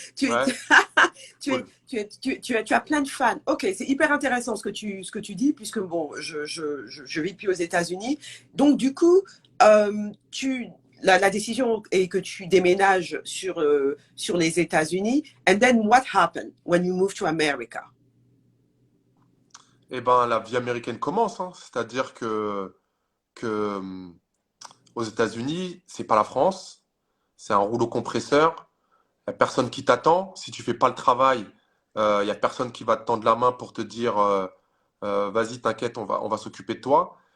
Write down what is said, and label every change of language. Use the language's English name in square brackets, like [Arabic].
[French] Ouais, cool. tu as plein de fans. Ok, c'est hyper intéressant ce que tu dis, puisque bon, je vis plus aux États-Unis. Donc, du coup, tu, la décision est que tu déménages sur les États-Unis. [English] And then what happened when you moved to America? [French] Eh ben, la vie américaine commence, hein. C'est-à-dire que aux États-Unis, c'est pas la France, c'est un rouleau compresseur. Il n'y a personne qui t'attend. Si tu fais pas le travail, il n'y a personne qui va te tendre la main pour te dire vas-y, t'inquiète, on va s'occuper de toi.